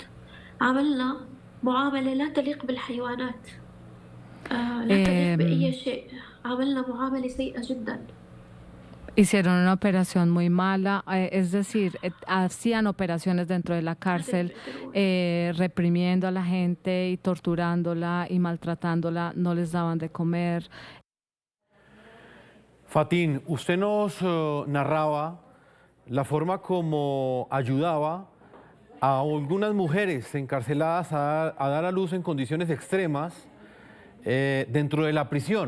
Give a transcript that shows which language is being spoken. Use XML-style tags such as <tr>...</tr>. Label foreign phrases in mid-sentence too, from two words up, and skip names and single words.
<ar>عملنا معاملة لا تليق بالحيوانات، لا تليق بأي شيء. عملنا معاملة سيئة جدا.</ar> <es>Hicieron una operación muy mala, es decir, hacían operaciones dentro de la cárcel, reprimiendo a la gente y torturándola y maltratándola, no les daban de comer. Fatin, usted nos narraba la forma como ayudaba a algunas mujeres encarceladas a dar a luz en condiciones extremas dentro de la prisión.</es>